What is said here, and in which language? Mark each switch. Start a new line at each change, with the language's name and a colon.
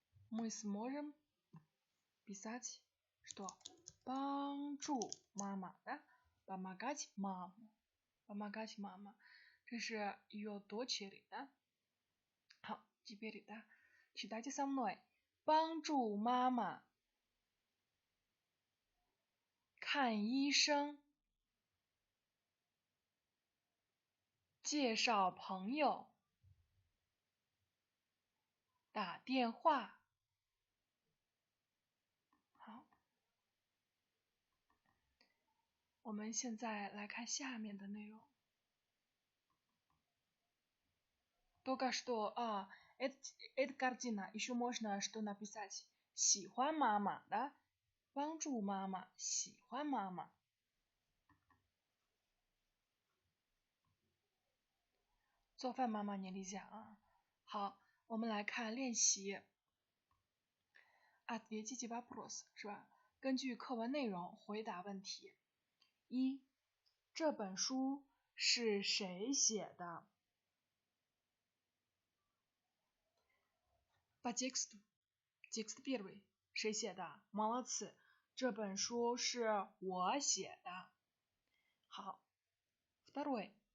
Russian: Мы сможем писать что?
Chinese: 帮助妈妈,
Russian: да? Помогать маму. Помогать мама.
Chinese: 这是
Russian: ее дочери, да?
Chinese: 好，
Russian: теперь, да? Читайте со мной.
Chinese: 帮助妈妈看医生，介绍朋友，打电话。好，我们现在来看下面的内容。
Russian: Только что, эта картина, еще можно что написать?
Chinese: 喜欢妈妈, да? 帮助妈妈，喜欢妈妈。做饭妈妈你理解啊？好，我们来看练习。
Russian: Ответите вопрос
Chinese: 是吧？根据课文内容回答问题。一，这本书是谁写的？
Russian: По тексту. Текст первый.
Chinese: 谁写的？
Russian: Молодцы.
Chinese: 这本书是我写的。好。
Russian: Второй.